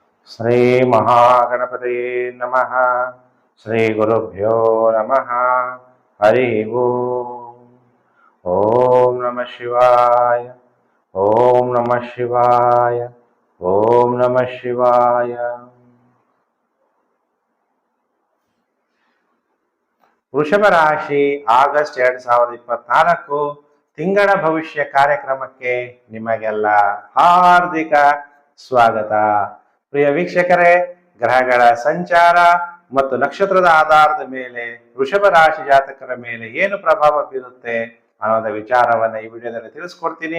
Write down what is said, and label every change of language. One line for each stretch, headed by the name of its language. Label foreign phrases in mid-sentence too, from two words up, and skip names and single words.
Sanskrit: श्री महागणपतये नमः. श्री गुरुभ्यो नमः. हरि ॐ. ॐ नमः शिवाय. ॐ नमः शिवाय. ॐ नमः शिवाय.
Kannada: ವೃಷಭ ರಾಶಿ ಆಗಸ್ಟ್ 2024 ತಿಂಗಳ ಭವಿಷ್ಯ ಕಾರ್ಯಕ್ರಮಕ್ಕೆ ನಿಮಗೆಲ್ಲ ಹಾರ್ದಿಕ ಸ್ವಾಗತ. ಪ್ರಿಯ ವೀಕ್ಷಕರೇ, ಗ್ರಹಗಳ ಸಂಚಾರ ಮತ್ತು ನಕ್ಷತ್ರದ ಆಧಾರದ ಮೇಲೆ ವೃಷಭ ರಾಶಿ ಜಾತಕರ ಮೇಲೆ ಏನು ಪ್ರಭಾವ ಬೀರುತ್ತೆ ಅನ್ನೋದ ವಿಚಾರವನ್ನ ಈ ವಿಡಿಯೋದಲ್ಲಿ ತಿಳಿಸ್ಕೊಡ್ತೀನಿ.